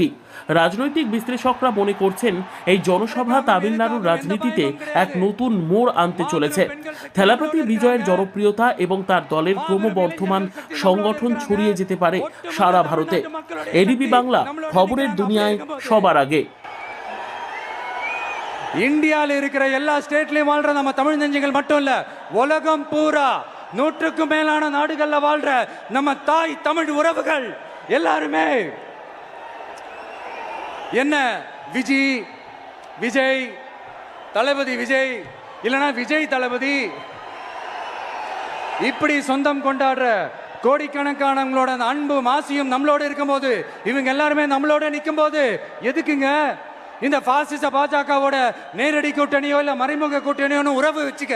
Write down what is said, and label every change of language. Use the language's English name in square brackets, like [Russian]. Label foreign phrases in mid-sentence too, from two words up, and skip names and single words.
[Bangla] রাজনৈতিক বিশ্লেষকরা মনে করছেন এই জনসভা তামিলনাড়ুর রাজনীতিতে এক নতুন মোড় আনতে চলেছে। থালাপতি বিজয়ের জনপ্রিয়তা এবং তার দলের ক্রমবর্ধমান সংগঠন ছড়িয়ে যেতে পারে সারা ভারতে। এডিপি বাংলা, খবরের দুনিয়ায় সবার আগে। [Tamil] இந்தியாவில் இருக்கிற எல்லா ஸ்டேட்லயும் வாழ்ற நம்ம தமிழ் நெஞ்சங்கள் மட்டும் இல்ல, உலகம் பூரா 100க்கும் மேலான நாடுகள்ல வாழ்ற நம்ம தாய் தமிழ் உறவுகள் எல்லாருமே என்ன விஜய் தளபதி விஜய் இல்லனா விஜய் தளபதி இப்படி சொந்தம் கொண்டாடுற கோடிக்கணக்கானவங்களோட அன்பு மாசியும் நம்மளோட இருக்கும்போது, இவங்க எல்லாருமே நம்மளோட நிற்கும் போது எதுக்குங்க இந்த பாசிச பாஜகவோட நேரடி கூட்டணியோ இல்ல மறைமுக கூட்டணியோன்னு உறவு வச்சுக்க?